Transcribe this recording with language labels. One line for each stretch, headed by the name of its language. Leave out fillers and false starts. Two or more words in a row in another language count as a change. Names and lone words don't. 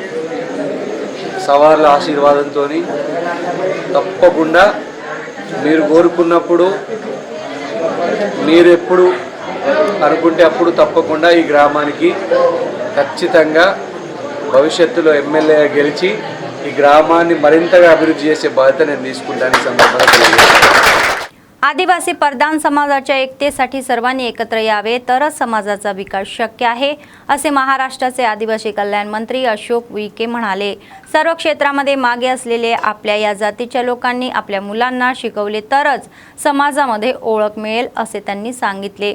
Telugu: సవాళ్ళ ఆశీర్వాదంతో తప్పకుండా మీరు కోరుకున్నప్పుడు, మీరు ఎప్పుడు అనుకుంటే అప్పుడు తప్పకుండా ఈ గ్రామానికి ఖచ్చితంగా భవిష్యత్తులో ఎమ్మెల్యేగా గెలిచి ఈ గ్రామాన్ని మరింతగా అభివృద్ధి చేసే బాధ్యత నేను తీసుకుంటాను. ఈ సందర్భంగా
Marathi: आदिवासी प्रधान समाजाच्या एकतेसाठी सर्वांनी एकत्र यावे तरच समाजाचा विकास शक्य आहे असे महाराष्ट्राचे आदिवासी कल्याण मंत्री अशोक उईके म्हणाले. सर्व क्षेत्रामध्ये मागे असलेले आपल्या या जातीच्या लोकांनी आपल्या मुलांना शिकवले तरच समाजामध्ये ओळख मिळेल असे त्यांनी सांगितले.